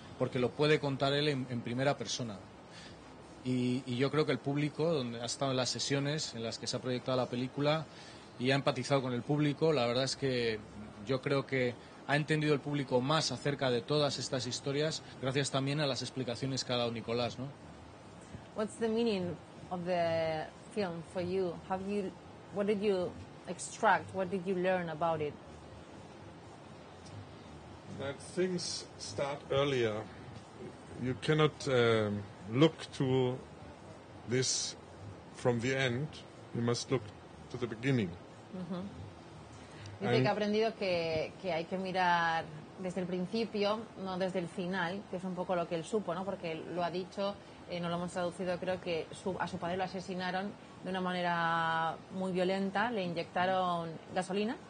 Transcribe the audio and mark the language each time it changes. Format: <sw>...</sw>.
<es>Porque lo puede contar él en primera persona. Y yo creo que el público, donde ha estado en las sesiones en las que se ha proyectado la película y ha empatizado con el público, la verdad es que yo creo que ha entendido el público más acerca de todas estas historias, gracias también a las explicaciones que ha dado Nicolás, ¿no?</es> <en>What's the meaning of the film for you? What did you extract? What did you learn about it? That things start earlier. You cannot look to this from the end. You must look to the beginning.</en> <es>Dice que ha aprendido que hay que mirar desde el principio, no desde el final, que es un poco lo que él supo, ¿no? Porque lo ha dicho, no lo hemos traducido, creo que a su padre lo asesinaron de una manera muy violenta, le inyectaron gasolina.</es>